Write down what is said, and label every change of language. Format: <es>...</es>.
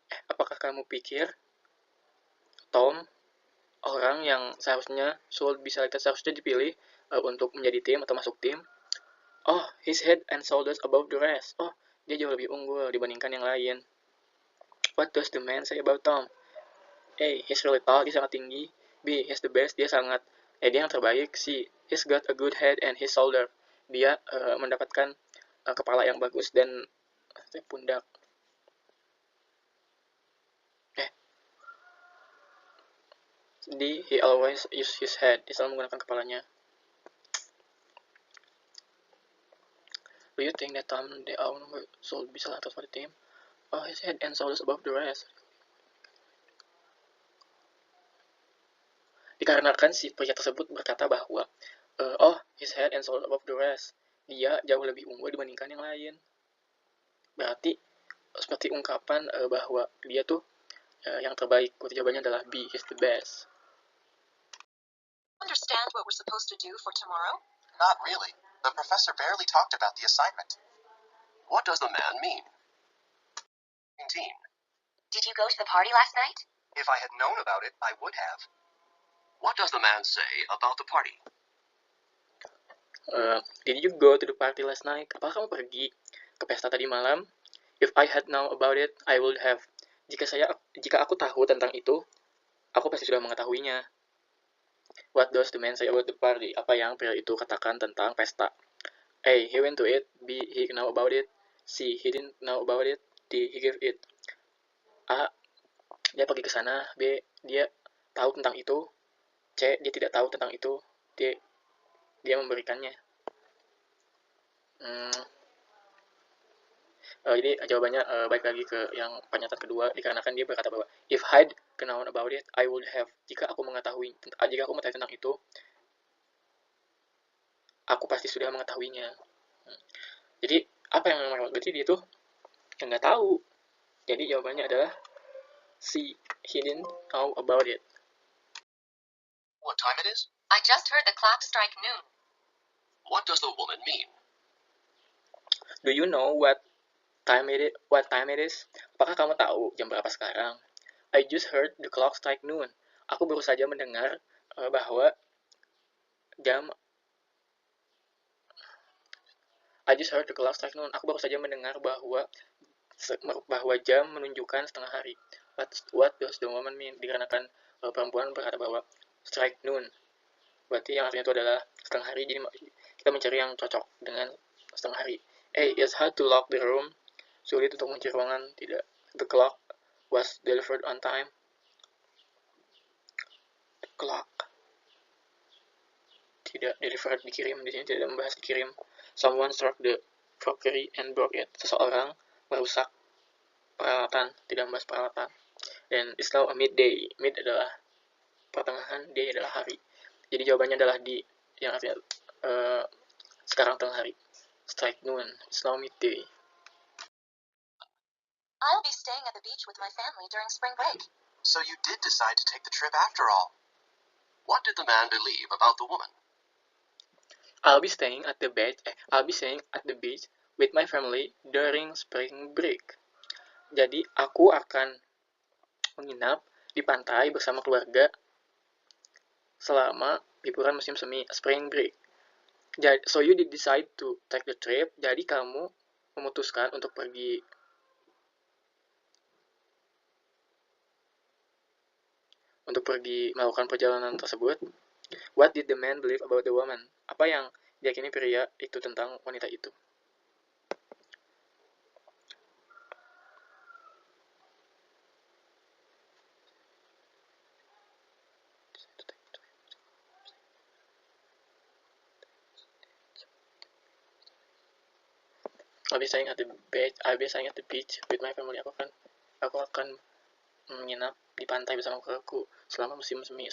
<id>Apakah kamu pikir Tom orang yang seharusnya dipilih untuk menjadi tim atau masuk tim?</id> <en>Oh, his head and shoulders above the rest.</en> <id>Oh, dia jauh lebih unggul dibandingkan yang lain.</id> <en>What does the man say about Tom? A, he's really tall,</en> <id>dia sangat tinggi.</id> <en>B, he's the best,</en> <id>dia yang terbaik.</id> <en>C, he's got a good head and his shoulder.</en> <id>Dia mendapatkan kepala yang bagus dan pundak.</id> <en>D, he always use his head.</en> <id>Dia selalu menggunakan kepalanya.</id> <en>Do you think that Tom the owner should be selected for the team? Oh, his head and shoulders above the rest.</en> <id>Dikarenakan si pria tersebut berkata bahwa</id> <en>his head and shoulders above the rest.</en> <id>Dia jauh lebih unggul dibandingkan yang lain. Berarti seperti ungkapan bahwa dia tuh yang terbaik. Jawabannya adalah B,</id> <en>he's the best. Understand what we're supposed to do for tomorrow? Not really. The professor barely talked about the assignment. What does the man mean? 19. Did you go to the party last night? If I had known about it, I would have. What does the man say about the party? Did you go to the party last night?</en> <id>Apakah kamu pergi ke pesta tadi malam?</id> <en>If I had known about it, I would have.</en> <id>Jika aku tahu tentang itu, aku pasti sudah mengetahuinya.</id> <en>What does the man say about the party?</en> <id>Apa yang pria itu katakan tentang pesta?</id> <en>A. He went to it. B. He know about it. C. He didn't know about it. D. He gave it. A.</en> <id>Dia pergi ke sana.</id> <en>B.</en> <id>Dia tahu tentang itu. C. Dia tidak tahu tentang itu. D. Dia memberikannya. Jadi jawabannya balik lagi ke yang pernyataan kedua, dikarenakan dia berkata bahwa</id> <en>if I'd known about it, I would have.</en> <id>Jika aku mengetahui tentang itu, aku pasti sudah mengetahuinya. Jadi apa yang berarti dia tuh nggak tahu. Jadi jawabannya adalah C.</id> <en>He didn't know about it. What time it is? I just heard the clock strike noon. What does the woman mean? Do you know what time it is?</en> <id>Apakah kamu tahu jam berapa sekarang?</id> <en>I just heard the clock strike noon.</en> <id>Aku baru saja mendengar bahwa jam</id> <en>I just heard the clock strike noon.</en> <id>Aku baru saja mendengar bahwa jam menunjukkan setengah hari.</id> <en>What does the woman mean?</en> <id>Dikarenakan perempuan berkata bahwa</id> <en>strike noon.</en> <id>Berarti yang artinya itu adalah setengah hari. Jadi kita mencari yang cocok dengan setengah hari.</id> <en>A. It's hard to lock the room.</en> <id>Sulit untuk mengunci ruangan. Tidak.</id> <en>The clock was delivered on time. The clock</en> <id>tidak</id> <en>delivered,</en> <id>dikirim. Di sini tidak membahas dikirim.</id> <en>Someone struck the crockery and broke it.</en> <id>Seseorang merusak peralatan, tidak membahas peralatan. Dan</id> <en>it's now a midday.</en> <id>Mid adalah pertengahan, day adalah hari. Jadi jawabannya adalah di yang artinya sekarang tengah hari.</id> <en>Strike noon. It's now midday. I'll be staying at the beach with my family during spring break. So you did decide to take the trip after all. What did the man believe about the woman? I'll be staying at the beach with my family during spring break.</en> <id>Jadi aku akan menginap di pantai bersama keluarga selama liburan musim semi,</id> <en>spring break. So you did decide to take the trip.</en> <id>Jadi kamu memutuskan untuk pergi melakukan perjalanan tersebut.</id> <en>What did the man believe about the woman?</en> <id>Apa yang diyakini pria itu tentang wanita itu?</id> <en>I'll be staying at the beach with my family.</en> <id>Aku akan menginap di pantai bersama keluargaku selama musim semi.</id>